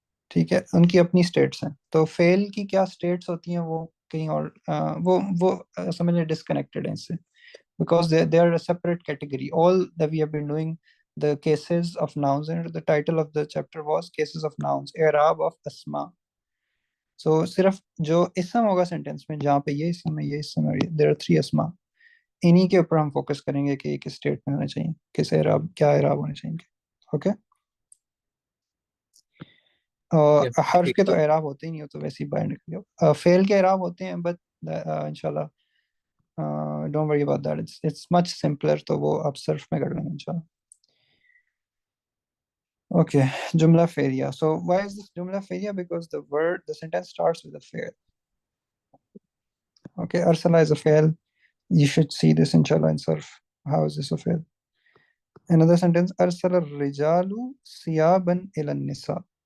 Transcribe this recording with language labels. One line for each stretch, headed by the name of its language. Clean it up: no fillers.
Hindi: ठीक है, उनकी अपनी स्टेट्स हैं. तो फेल की क्या स्टेट्स होती हैं वो कहीं और वो समझने डिस्कनेक्टेड है इससे.
English: Because they are a separate category. All that we have been doing, the cases of nouns, and the title of the chapter was cases of nouns, i'rab of asma.
Hindi: So सिर्फ जो इसम होगा sentence में जहाँ पे ये इसम है, ये इसम है,
English: there are three asma.
Hindi: इन्हीं के ऊपर हम फोकस करेंगे कि ये किस स्टेट में होना चाहिए, किस i'rab, क्या i'rab होने चाहिए.
English: Okay.
Hindi: और हर्फ ठीक के तो है. i'rab होते ही नहीं, हो तो वैसे ही बाहर निकल गया. फेल के i'rab होते हैं, बट इंशाल्लाह
English: Don't worry about that. It's much simpler.
Hindi: तो वो आप सर्फ में कर लेंगे इंशाल्लाह.
English: Okay, Jumla failure. So why is this Jumla failure? Because the sentence starts with a fail. Okay, Arsala is a fail. You should see this inshallah in Surf. How is this a fail? Another sentence, Arsala rijalu siyaban ilan nisa.